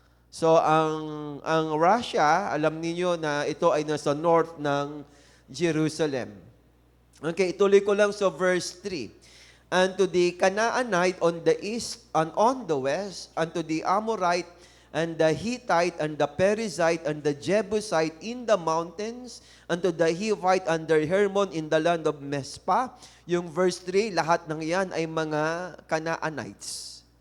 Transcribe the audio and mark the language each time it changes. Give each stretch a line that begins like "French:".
Filipino: So ang Russia, alam niyo na ito ay nasa north ng Jerusalem. Okay, ituloy ko lang sa verse 3.
English: And to the Canaanite on the east and on the west, and to the Amorite and the Hittite and the Perizzite and the Jebusite in the mountains, and to the Hivite and the Hermon in the land of Mespa.
Filipino: Yung verse 3, lahat ng yan ay mga Canaanites.